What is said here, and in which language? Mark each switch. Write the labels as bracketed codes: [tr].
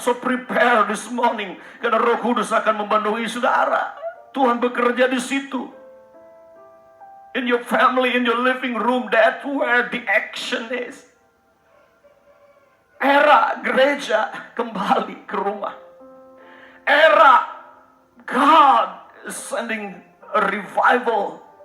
[en] So, prepare this morning. [id] Karena Roh Kudus akan memenuhi saudara. Tuhan bekerja di situ. [en] In your family, in your living room, that's where the action is. [id] Era gereja kembali ke rumah. [en] Era God is sending a revival.